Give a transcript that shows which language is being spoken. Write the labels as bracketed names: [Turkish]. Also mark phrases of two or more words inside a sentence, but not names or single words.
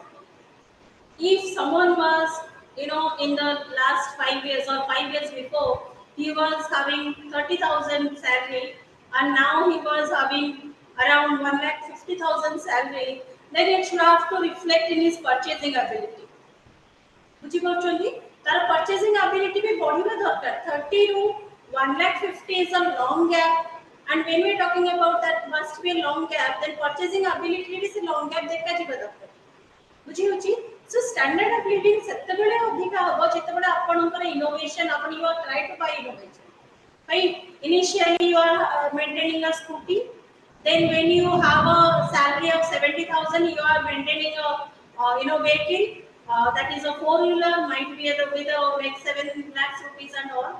[English] If someone was in the last 5 years or 5 years before, he was having 30,000 salary and now he was having around 1,50,000 salary, then it should have to reflect in his purchasing ability. [Odia] ବୁଝିପାରୁଛନ୍ତି ତାର [English] purchasing ability [Odia] ବି ବଢିବା ଦରକାର [English] 30 ରୁ 1,50,000 is a long gap, and when we are talking about that must be a long gap, then purchasing ability [Odia] ବି ସେ [English] long gap [Odia] ଦେଖାଯିବା ଦରକାର ବୁଝି ହେଉଛି। [English] So standard of living [Odia] ସେତେବେଳେ ଅଧିକା ହେବ ଯେତେବେଳେ ଆପଣଙ୍କର [English] innovation ଆପଣ you are try to buy innovation, right? Initially you are maintaining a scooty, then when you have a salary of 70,000 you are maintaining a vehicle that is a four-wheeler, might be with a like 7 lakhs rupees and all.